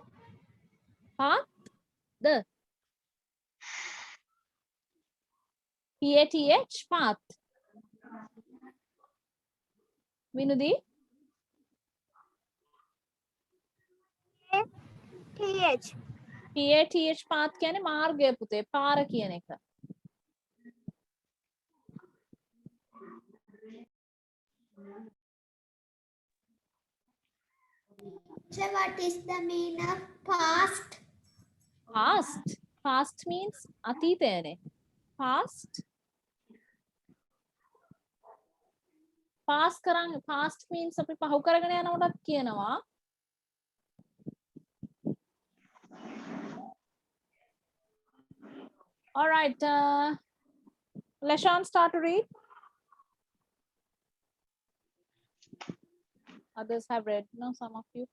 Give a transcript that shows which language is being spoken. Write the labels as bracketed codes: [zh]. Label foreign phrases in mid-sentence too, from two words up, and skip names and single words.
[en] Path? The PATH, path. Vinudi? TH. PATH path [si] කියන්නේ මාර්ගය පුතේ. පාර කියන එක. [en] So what is the meaning of past? Past. Past means අතීතයනේ. Past. Past means [si] අපි පහු කරගෙන යනකොටත් කියනවා. [en] All right. Leshan, start to read. Others have read. No, some of you.